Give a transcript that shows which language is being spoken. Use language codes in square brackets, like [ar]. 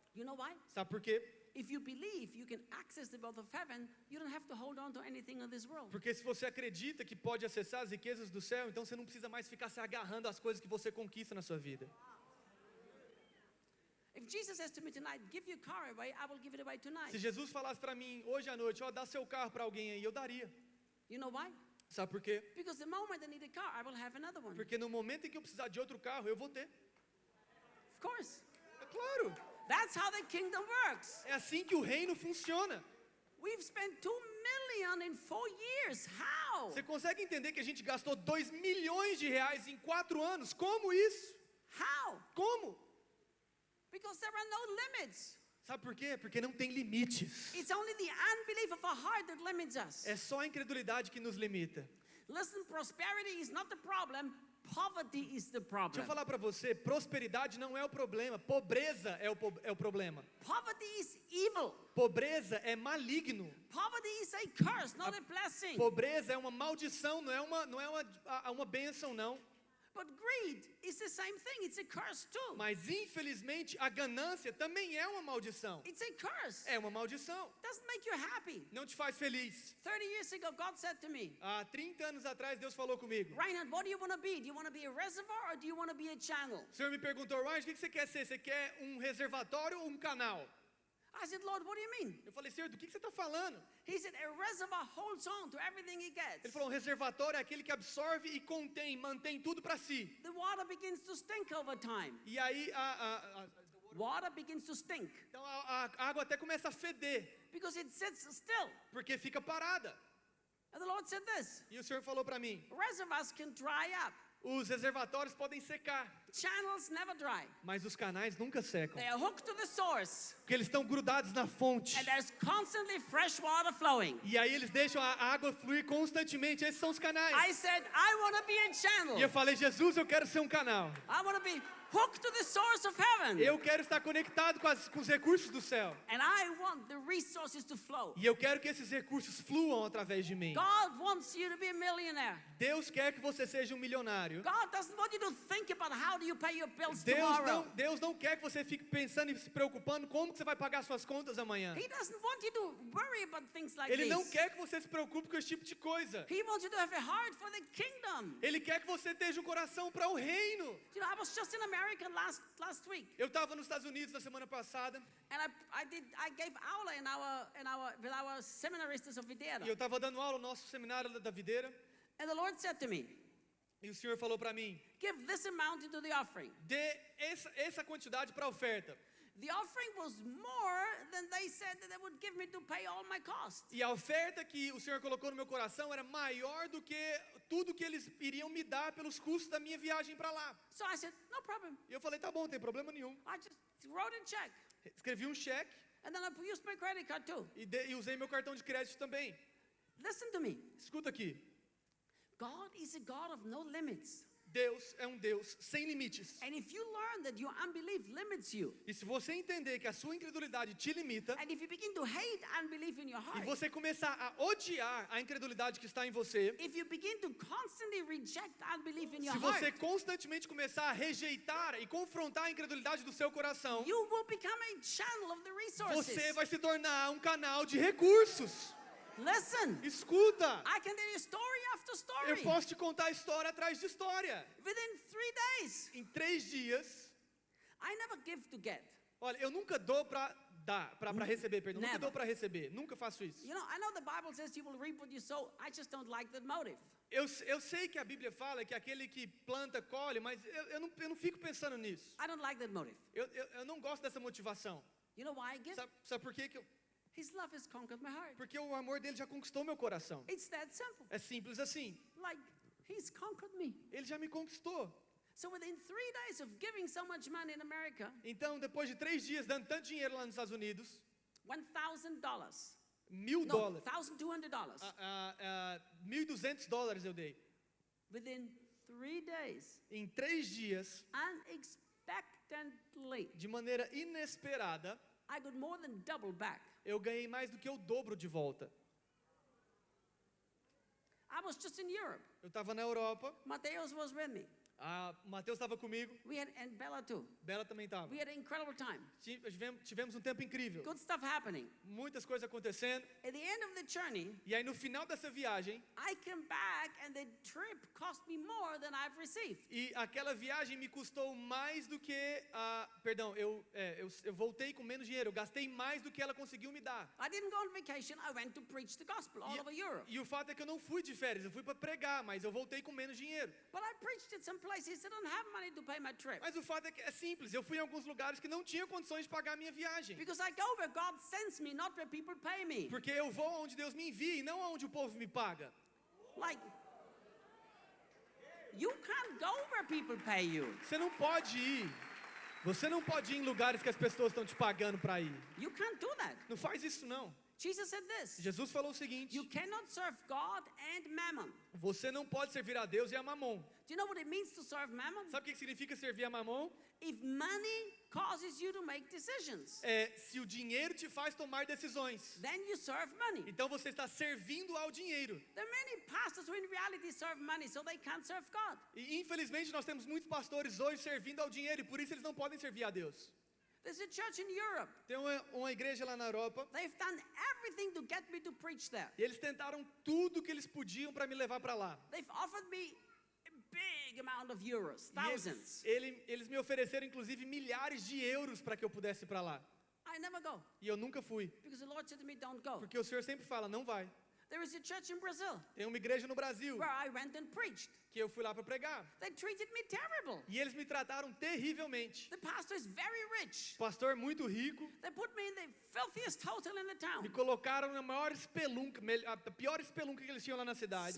[en] You know why? [pt] Sabe por quê? [en] If you believe you can access the wealth of heaven, you don't have to hold on to anything in this world. [pt] Porque se você acredita que pode acessar as riquezas do céu, então você não precisa mais ficar se agarrando às coisas que você conquista na sua vida. [en] If Jesus says to me tonight, give your car away, I will give it away tonight. [pt] Se Jesus falasse para mim hoje à noite, ó, dá seu carro para alguém aí, eu daria. [en] You know why? [pt] Sabe por quê? [en] Because the moment I need a car, I will have another one. [pt] Porque no momento em que eu precisar de outro carro, eu vou ter. [en] Of course. [pt] É claro. [en] That's how the kingdom works. [pt] É assim que o reino funciona. [en] We've spent 2 million in 4 years. How? [pt] Você consegue entender que a gente gastou 2 milhões de reais em 4 anos? Como isso? [en] How? [pt] Como? [en] Because there are no limits. [pt] Sabe por quê? Porque não tem limites. [en] It's only the unbelief of our heart that limits us. [pt] É só a incredulidade que nos limita. [en] Listen, prosperity is not the problem. Poverty is the [pt] Deixa [en] problem. [pt] eu falar para você, prosperidade não é o problema, pobreza é o problema. [en] Poverty is evil. [pt] Pobreza é maligno. [en] Poverty is a curse, not a blessing. [pt] Pobreza é uma maldição, não é uma bênção não. [en] But greed is the same thing. It's a curse too. [pt] Mas infelizmente a ganância também é uma maldição. [en] It's a curse. [pt] É uma maldição. [en] Doesn't make you happy. [pt] Não te faz feliz. [en] 30 years ago, God said to me, [pt] Há 30 anos atrás Deus falou comigo. [en] Reinhard, what do you want to be? Do you want to be a reservoir or do you want to be a channel? [pt] O Senhor me perguntou, Ryan, o que você quer ser? Você quer um reservatório ou um canal? [en] I said, Lord, what do you mean? [pt] Eu falei, Senhor, do que você está falando? [en] He said, a reservoir holds on to everything he gets. [pt] Ele falou, um reservatório é aquele que absorve e contém, mantém tudo para si. [en] The water begins to stink over time. [pt] E aí [en] Water begins to stink [pt] então a água até começa a feder, [en] because it sits still. [pt] porque fica parada. [en] And the Lord said this, [pt] E o Senhor falou para mim, [en] reservoirs can dry up. [pt] os reservatórios podem secar, [en] Channels never dry. [pt] mas os canais nunca secam. [en] They are hooked to the source. [pt] Porque eles estão grudados na fonte. [en] And there's constantly fresh water flowing. [pt] E aí eles deixam a água fluir constantemente. Esses são os canais. [en] I said, I want to be a channel. [pt] E eu falei, Jesus, eu quero ser um canal. [en] I want to be hooked to the source of heaven. [pt] Eu quero estar conectado com os recursos do céu. [en] And I want the resources to flow. [pt] E eu quero que esses recursos fluam através de mim. [en] God wants you to be a millionaire. [pt] Deus quer que você seja um milionário. [en] God doesn't want you to think about how do you pay your bills tomorrow. [pt] Deus não quer que você fique pensando e se preocupando como que você vai pagar suas contas amanhã. [en] He doesn't want you to worry about things like [pt] Ele não [en] this. [pt] quer que você se preocupe com esse tipo de coisa. [en] He wants you to have a heart for the kingdom. [pt] Ele quer que você esteja um coração para o reino. [en] You know, I was just in America America last week, [pt] Eu estava nos Estados Unidos na semana passada [en] and I gave [pt] aula [en] with our [pt] seminaristas [en] of Videira. [pt] e eu estava dando aula no nosso seminário da Videira [en] And the Lord said to me, [pt] e o Senhor falou para mim, [en] give this amount into the offering. [pt] dê essa quantidade para a oferta. [en] The offering was more than they said that they would give me to pay all my costs. [pt] E a oferta que o Senhor colocou no meu coração era maior do que tudo que eles iriam me dar pelos custos da minha viagem para lá. [en] So I said, no problem. [pt] E eu falei, tá bom, não tem problema nenhum. [en] I just wrote a check. [pt] Escrevi um cheque [en] And then I used my credit card too. [pt] e usei meu cartão de crédito também. [en] Listen to me. [pt] Escuta aqui, [en] God is a God of no limits. [pt] Deus é um Deus sem limites. [en] And if you learn that your unbelief limits you, [pt] E se você entender que a sua incredulidade te limita, [en] and if you begin to hate unbelief in your [pt] e [en] heart, [pt] você começar a odiar a incredulidade que está em você, [en] if you begin to constantly reject unbelief in your [pt] se você [en] heart, [pt] constantemente começar a rejeitar e confrontar a incredulidade do seu coração, [en] you will become a channel of the resources. [pt] você vai se tornar um canal de recursos. [en] Listen, [pt] Escuta, [en] I can tell you story after [pt] eu [en] story. [pt] posso te contar história atrás de história. [en] Within 3 days, [pt] Em 3 dias, [en] I never give to get. [pt] olha, eu nunca dou para dar, para receber, perdão. Nunca [en] Never. [pt] dou para receber, nunca faço isso. [en] You know, I know the Bible says you will reap what you sow. I just don't like that motive. [pt] Eu sei que a Bíblia fala que aquele que planta, colhe, mas eu não fico pensando nisso. [en] I don't like that motive. [pt] Eu não gosto dessa motivação. [en] You know why I give? [pt] Sabe por quê? [en] His love has conquered my heart. [pt] Porque o amor dele já conquistou meu coração. [en] It's that simple. [pt] É simples assim. [en] Like, he's conquered me. [pt] Ele já me conquistou. [en] So within 3 days of giving so much money in America, [pt] Então, depois de 3 dias dando tanto dinheiro lá nos Estados Unidos, [en] $1,000. [pt] $1.000 [en] No, $1,200. [pt] $1.200 eu dei. [en] Within 3 days, [pt] Em 3 dias, [en] unexpectedly, [pt] de maneira inesperada, [en] I got more than double back. [pt] eu ganhei mais do que o dobro de volta. [en] I was just in Europe. [pt] Eu estava na Europa, [en] Mateus was with me. [pt] o Matheus estava comigo, [en] And Bella too. [pt] Bela também estava. [en] We had an incredible time. [pt] Tivemos um tempo incrível. [en] Good stuff happening. [pt] Muitas coisas acontecendo. [en] At the end of the journey, [pt] E aí no final dessa viagem, [en] I came back and the trip cost me more than I've received. [pt] e aquela viagem me custou mais do que perdão, eu voltei com menos dinheiro, eu gastei mais do que ela conseguiu me dar. [en] I didn't go on vacation, I went to preach the gospel all over Europe. [pt] E o fato é que eu não fui de férias, eu fui para pregar, mas eu voltei com menos dinheiro. [en] But I preached at some places that don't have money to pay my trip. [pt] Mas o fato é que é simples, eu fui em alguns lugares que não tinham condições de pagar a minha viagem. [en] Because I go where God sends me, not where people pay me. [pt] Porque eu vou onde Deus me envia e não aonde o povo me paga. [en] Like, you can't go where people pay you. [pt] Você não pode ir. Você não pode ir em lugares que as pessoas estão te pagando para ir. [en] You can't do that. [pt] Não faz isso não. [en] Jesus said this. [pt] Jesus falou o seguinte: [en] You cannot serve God and mammon. [pt] você não pode servir a Deus e a Mamon. [en] Do you know what it means to serve mammon? [pt] Sabe o que significa servir a Mamon? [en] If money causes you to make decisions, [pt] Se o dinheiro te faz tomar decisões, [en] then you serve money. [pt] então você está servindo ao dinheiro. [en] There are many pastors who in reality serve money, so they can't serve God. [pt] E infelizmente nós temos muitos pastores hoje servindo ao dinheiro e por isso eles não podem servir a Deus. [en] There's a church in Europe. [pt] Tem uma igreja lá na Europa [en] They've done everything to get me to preach there. [pt] e eles tentaram tudo que eles podiam para me levar para lá. [en] They've offered me a big amount of euros, [pt] E [en] thousands. [pt] eles me ofereceram inclusive milhares de euros para que eu pudesse ir para lá. [en] I never go [pt] E eu nunca fui, [en] because the Lord said to me, don't go. [pt] porque o Senhor sempre fala, não vai. [en] There is a church in Brazil [pt] Tem uma igreja no Brasil [en] where I went and preached. [pt] que eu fui lá para pregar. [en] They treated me terrible. [pt] E eles me trataram terrivelmente. [en] The pastor is very rich. [pt] Pastor muito rico, [en] They put me in the filthiest hotel in the town. [pt] me colocaram na maior espelunca, a pior espelunca que eles tinham lá na cidade.